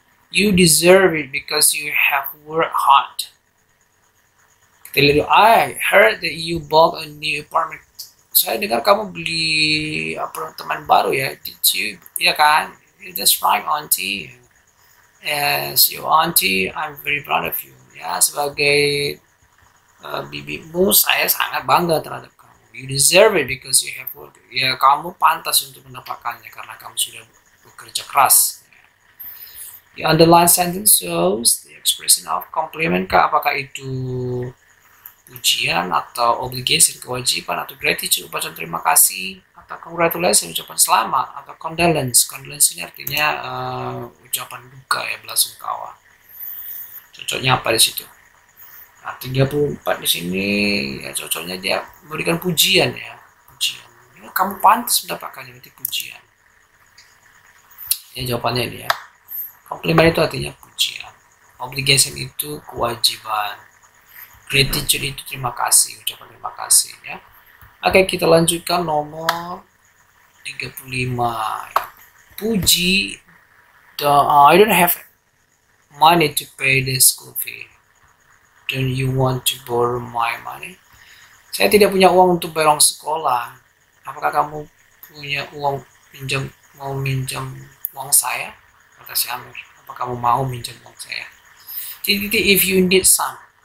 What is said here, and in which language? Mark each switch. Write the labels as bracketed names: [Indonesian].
[English] You deserve it because you have worked hard. [Indonesian] Kita lihat, [English] I heard that you bought a new apartment. [Indonesian] Saya dengar kamu beli apartemen baru ya. [English] Did you? [Indonesian] Ya kan? [English] That's right, auntie. As your auntie, I'm very proud of you. [Indonesian] Ya, sebagai bibimu, saya sangat bangga terhadap kamu. [English] You deserve it because you have worked. [Indonesian] Ya, kamu pantas untuk mendapatkannya karena kamu sudah bekerja keras. [English] The underlined sentence shows the expression of compliment. [Indonesian] Apakah itu pujian atau obligation, kewajiban, atau gratitude, ucapan terima kasih, atau congratulations, ucapan selamat, atau condolence. Condolence ini artinya ucapan duka ya, belasungkawa. Cocoknya apa di situ? Nah, 34 di sini ya cocoknya dia memberikan pujian ya. Pujian. Ya, kamu pantas mendapatkannya, itu pujian. Ya jawabannya ini ya. Compliment itu artinya pujian. Obligation itu kewajiban. Gratitude itu terima kasih, ucapan terima kasih ya. Oke, kita lanjutkan nomor 35 ya. [English] Puji, I don't have money to pay the school fee. Don't you want to borrow my money? [Indonesian] Saya tidak punya uang untuk bayar sekolah. Apakah kamu punya uang mau minjam uang saya? Kata si Amir. Apa kamu mau minjam uang saya? [English] If you need some.